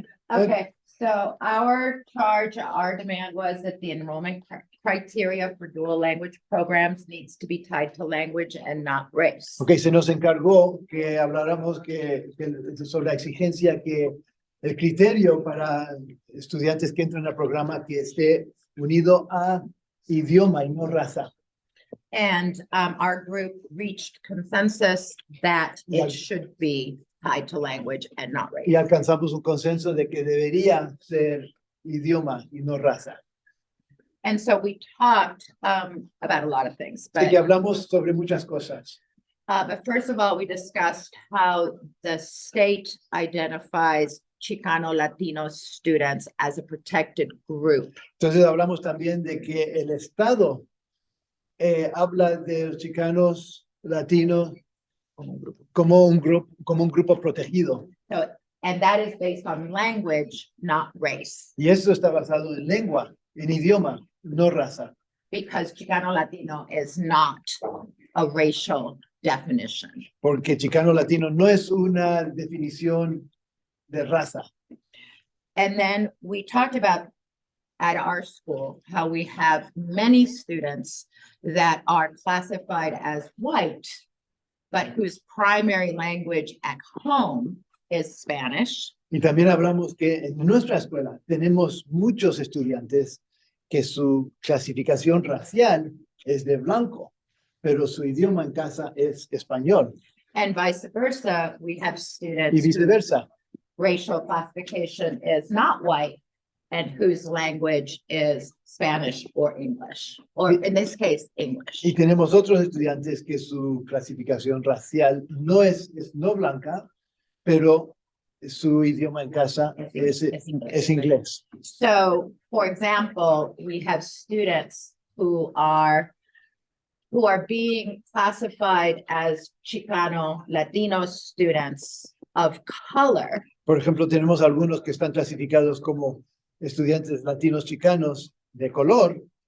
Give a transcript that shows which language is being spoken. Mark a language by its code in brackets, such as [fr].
[en] Okay, so our charge, our demand was that the enrollment criteria for dual language programs needs to be tied to language and not race. [es] Ok, se nos encargó que habláramos sobre la exigencia que el criterio para estudiantes que entran al programa que esté unido a idioma y no raza. [en] And our group reached consensus that Yeah. it should be tied to language and not race. [es] Y alcanzamos un consenso de que debería ser idioma y no raza. [en] And so we talked about a lot of things, [es] Así [en] but [es] que hablamos sobre muchas cosas. [en] but first of all, we discussed how the state identifies Chicano Latino students as a protected group. [es] Entonces hablamos también de que el Estado habla de los chicanos latinos como un grupo protegido. [en] So, and that is based on language, not race, [es] Y eso está basado en lengua, en idioma, no raza. [en] because Chicano Latino is not a racial definition. [es] Porque chicano latino no es una definición de raza. [en] And then we talked about at our school, how we have many students that are classified as white, but whose primary language at home is Spanish. [es] Y también hablamos que en nuestra escuela tenemos muchos estudiantes que su clasificación racial es de blanco, pero su idioma en casa es español [en] And vice versa, we have [es] y [en] students whose [es] viceversa. [en] racial classification is not white and whose language is Spanish or English, or in this case, English. [es] Y tenemos otros estudiantes que su clasificación racial no es no blanca, pero su idioma en casa es inglés. [en] So, for example, we have students who are being classified as Chicano Latino students of color, [es] Por ejemplo, tenemos algunos que están clasificados como estudiantes latinos chicanos de color